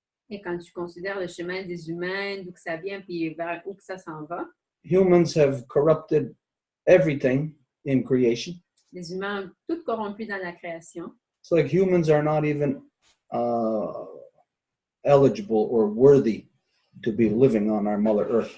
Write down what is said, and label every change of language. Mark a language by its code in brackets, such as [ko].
[fr] Et quand tu considères le chemin des humains, d'où que ça vient, puis vers où que ça s'en va, [en] humans have corrupted everything in creation. [fr] les humains ont tout corrompu dans la création. [en] It's like humans are not even eligible or worthy to be living on our Mother Earth.